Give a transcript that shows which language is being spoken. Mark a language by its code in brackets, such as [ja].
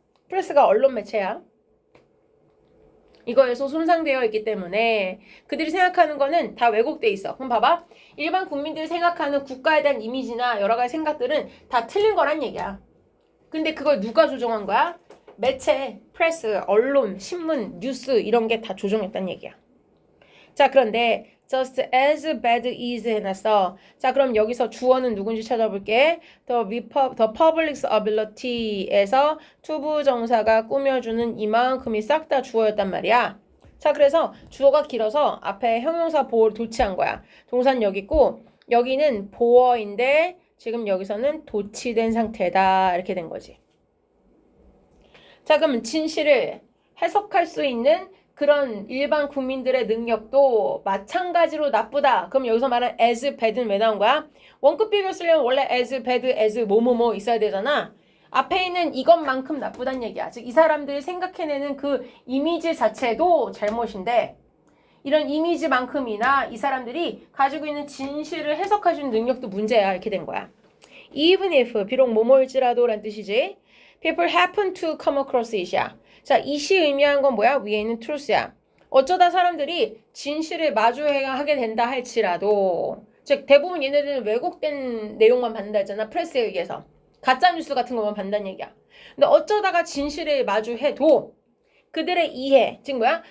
[ko] 프레스가 언론 매체야. 이거에서 손상되어 있기 때문에 그들이 생각하는 거는 다 왜곡돼 있어. 그럼 봐봐. 일반 국민들이 생각하는 국가에 대한 이미지나 여러 가지 생각들은 다 틀린 거란 얘기야. 근데 그걸 누가 조정한 거야? 매체, 프레스, 언론, 신문, 뉴스 이런 게 다 조정했다는 얘기야. 자, 그런데 [en] just as bad is [ko] 해놨어. 자, 그럼 여기서 주어는 누군지 찾아볼게. [en] the public's ability [ko] 에서 투부정사가 꾸며주는 이만큼이 싹 다 주어였단 말이야. 자, 그래서 주어가 길어서 앞에 형용사 보어를 도치한 거야. 동사는 여기 있고 여기는 보어인데 지금 여기서는 도치된 상태다. 이렇게 된 거지. 자, 그럼 진실을 해석할 수 있는 그런 일반 국민들의 능력도 마찬가지로 나쁘다. 그럼 여기서 말하는 as bad는 왜 나온 거야? 원급 비교 쓰려면 원래 [en] as bad, as [ko] 뭐뭐뭐 있어야 되잖아. 앞에 있는 이것만큼 나쁘다는 얘기야. 즉 이 사람들이 생각해내는 그 이미지 자체도 잘못인데 이런 이미지만큼이나 이 사람들이 가지고 있는 진실을 해석할 수 있는 능력도 문제야. 이렇게 된 거야. [en] Even if, [ko] 비록 뭐뭐일지라도 란 뜻이지. [en] People happen to come across it이야. [ko] 자, it이 의미하는 건 뭐야? 위에 있는 truth야. 어쩌다 사람들이 진실을 마주하게 된다 할지라도 즉 대부분 얘네들은 왜곡된 내용만 받는다 했잖아. 프레스에 의해서. 가짜뉴스 같은 것만 받는다는 얘기야. 근데 어쩌다가 진실을 마주해도 그들의 이해, 즉 뭐야?